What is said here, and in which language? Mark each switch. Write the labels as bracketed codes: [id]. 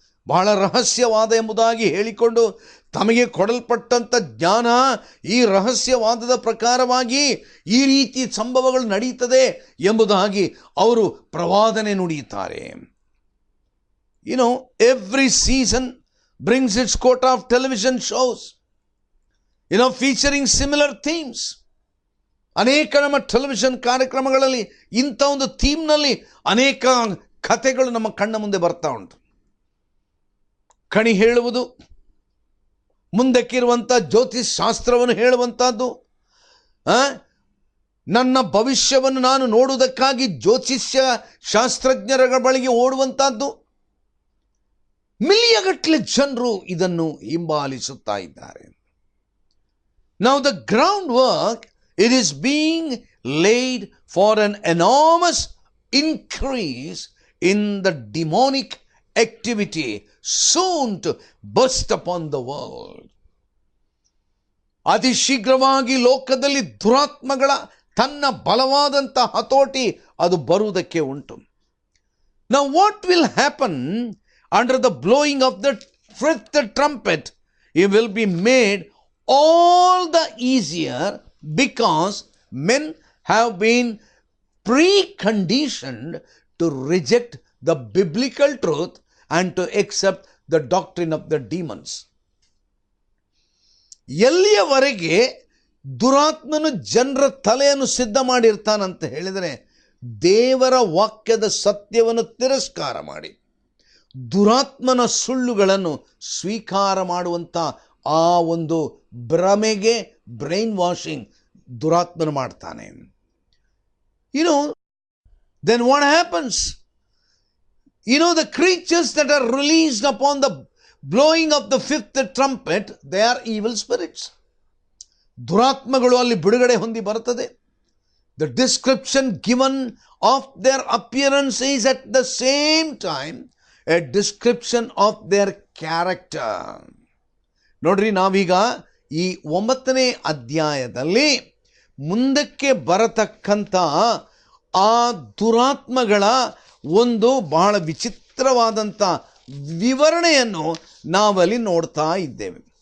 [kn] ಬಹಳ ರಹಸ್ಯವಾದ ಎಂಬುದಾಗಿ ಹೇಳಿಕೊಂಡು ತಮಗೆ ಕೊಡಲ್ಪಟ್ಟಂಥ ಜ್ಞಾನ, ಈ ರಹಸ್ಯವಾದದ ಪ್ರಕಾರವಾಗಿ ಈ ರೀತಿ ಸಂಭವಗಳು ನಡೀತದೆ ಎಂಬುದಾಗಿ ಅವರು ಪ್ರವಾದನೆ ನುಡಿಯುತ್ತಾರೆ. [en] Every season brings its quota of television shows, featuring similar themes. [kn] ಅನೇಕ ನಮ್ಮ ಟೆಲಿವಿಷನ್ ಕಾರ್ಯಕ್ರಮಗಳಲ್ಲಿ ಇಂಥ ಒಂದು ಥೀಮ್ನಲ್ಲಿ ಅನೇಕ ಕಥೆಗಳು ನಮ್ಮ ಕಣ್ಣ ಮುಂದೆ ಬರ್ತಾ ಉಂಟು. ಕಣಿ ಹೇಳುವುದು, ಮುಂದಕ್ಕಿರುವಂಥ ಜ್ಯೋತಿಷ್ ಶಾಸ್ತ್ರವನ್ನು ಹೇಳುವಂಥದ್ದು, ನನ್ನ ಭವಿಷ್ಯವನ್ನು ನಾನು ನೋಡುವುದಕ್ಕಾಗಿ ಜ್ಯೋತಿಷ್ಯ ಶಾಸ್ತ್ರಜ್ಞರ ಬಳಿಗೆ ಓಡುವಂಥದ್ದು. ಮಿಲಿಯಗಟ್ಟಲೆ ಜನರು ಇದನ್ನು ಹಿಂಬಾಲಿಸುತ್ತಾ ಇದ್ದಾರೆ. [en] Now the groundwork, it is being laid for an enormous increase in the demonic activity soon to burst upon the world. [kn] ಅತಿ ಶೀಘ್ರವಾಗಿ ಲೋಕದಲ್ಲಿ ದುರಾತ್ಮಗಳ ತನ್ನ ಬಲವಾದಂಥ ಹತೋಟಿ ಅದು ಬರುವುದಕ್ಕೆ ಉಂಟು. [en] Now what will happen under the blowing of the fifth trumpet? It will be made all the easier because men have been preconditioned to reject the biblical truth and to accept the doctrine of the demons. [kn] ಎಲ್ಲಿಯವರೆಗೆ ದುರಾತ್ಮನು ಜನರ ತಲೆಯನ್ನು ಸಿದ್ಧ ಮಾಡಿರ್ತಾನಂತ ಹೇಳಿದರೆ, ದೇವರ ವಾಕ್ಯದ ಸತ್ಯವನ್ನು ತಿರಸ್ಕಾರ ಮಾಡಿ ದುರಾತ್ಮನ ಸುಳ್ಳುಗಳನ್ನು ಸ್ವೀಕಾರ ಮಾಡುವಂಥ ಆ ಒಂದು ಭ್ರಮೆಗೆ ಬ್ರೈನ್ ವಾಷಿಂಗ್ ದುರಾತ್ಮನು ಮಾಡ್ತಾನೆ. [en] Then what happens? The creatures that are released upon the blowing of the fifth trumpet, they are evil spirits. [kn] ದುರಾತ್ಮಗಳು ಅಲ್ಲಿ ಬಿಡುಗಡೆ ಹೊಂದಿ ಬರುತ್ತದೆ. [en] The description given of their appearance is at the same time a description of their character. [kn] ನೋಡ್ರಿ, ನಾವೀಗ ಈ 9ನೇ ಅಧ್ಯಾಯದಲ್ಲಿ ಮುಂದಕ್ಕೆ ಬರತಕ್ಕಂಥ ಆ ದುರಾತ್ಮಗಳ ಒಂದು ಬಹಳ ವಿಚಿತ್ರವಾದಂಥ ವಿವರಣೆಯನ್ನು ನಾವಲ್ಲಿ ನೋಡ್ತಾ ಇದ್ದೇವೆ.